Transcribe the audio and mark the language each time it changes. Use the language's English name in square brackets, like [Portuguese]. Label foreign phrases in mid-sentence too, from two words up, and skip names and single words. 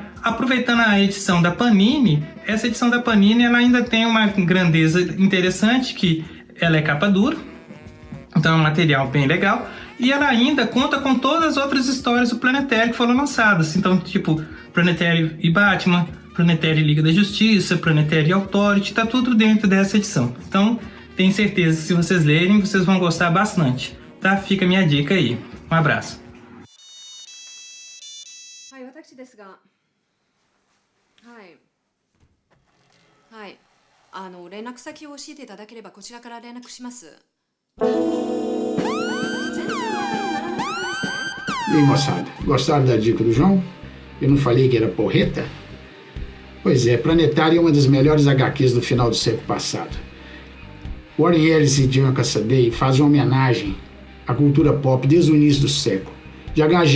[Portuguese] Aproveitando a edição da Panini, essa edição da Panini ela ainda tem uma grandeza interessante, que ela é capa dura, então é um material bem legal, e ela ainda conta com todas as outras histórias do Planetary que foram lançadas. Então, tipo, Planetary e Batman, Planetary Liga da Justiça, Planetary Authority, tá tudo dentro dessa edição. Então, tenho certeza que se vocês lerem, vocês vão gostar bastante. Tá? Fica a minha dica aí. Um abraço. [Japanese] はい、私ですが、連絡先を教えていただければこちらから連絡します。全然話題にならないことですね。 [Portuguese] E aí, moçada, gostaram da dica do João? Eu não falei que era porreta? Pois é, Planetário é uma das melhores HQs do final do século passado. Warren Ellis e John Cassaday fazem uma homenagem à cultura pop desde o início do século, de H.G.